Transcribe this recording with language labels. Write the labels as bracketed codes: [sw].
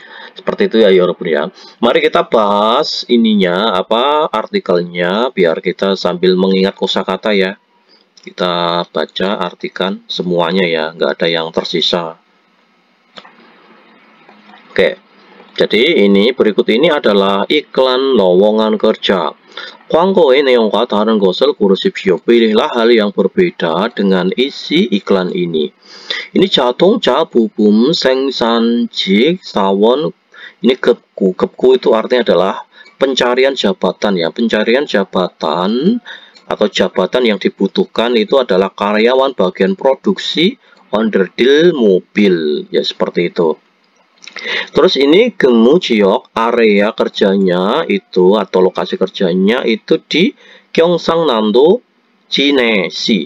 [id] Seperti itu ya Yorobun ya. Mari kita bahas ininya, apa artikelnya, biar kita sambil mengingat kosakata ya. Kita baca, artikan semuanya ya, nggak ada yang tersisa. Oke. Jadi ini berikut ini adalah iklan lowongan kerja. [ko] 광고의 내용과 다른 것을 고르십시오. [id] Pilihlah hal yang berbeda dengan isi iklan ini. [ko] Ini 자동차 부품 생산직 사원. Ini 급구. [id] 급구 itu artinya adalah pencarian jabatan ya. Pencarian jabatan atau jabatan yang dibutuhkan itu adalah karyawan bagian produksi onderdil mobil ya, seperti itu. Terus ini Gemujiok, area kerjanya itu atau lokasi kerjanya itu di Gyeongsangnam-do Jinesi.